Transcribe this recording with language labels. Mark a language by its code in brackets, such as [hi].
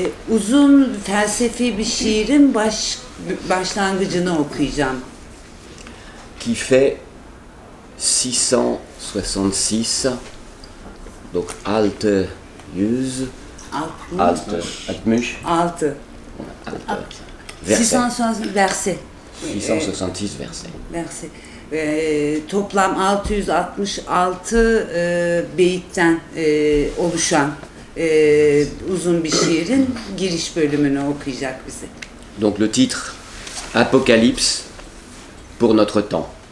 [tr] Uzun felsefi bir şiirin başlangıcını okuyacağım. [fr] qui fait 666, donc [tr] Alte Yüz, Alte, Atmuş, 6. [fr] verset, [en] 666 verse. [fr] 666 verset. [en] Verse. [tr] Toplam 666 beyitten oluşan uzun bir şiirin giriş bölümünü okuyacak bize. [fr] Donc le titre, Apocalypse pour notre temps.